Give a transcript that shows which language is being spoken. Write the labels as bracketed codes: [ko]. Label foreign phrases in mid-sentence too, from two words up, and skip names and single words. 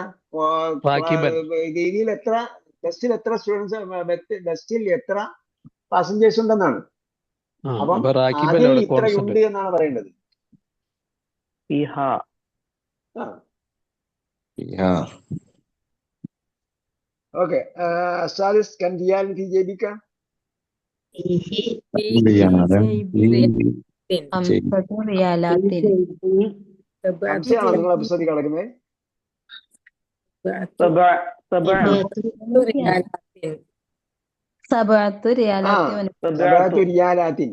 [ml] രീതിയിൽ എത്ര ബസ്സിൽ എത്ര സ്റ്റുഡൻസ്, ബസ്സിൽ എത്ര പാസഞ്ചേഴ്സ് ഉണ്ടെന്നാണ്. അപ്പം അതിൽ ഇത്രയുണ്ട് എന്നാണ് പറയേണ്ടത്. ഓക്കെ, [ar] السادس كم ريال في جيبك؟ [ml] ഹംസയാണോ നിങ്ങളെ പുസ്തകത്തിൽ കിടക്കുന്നത്? [ar] سبعة ريالات.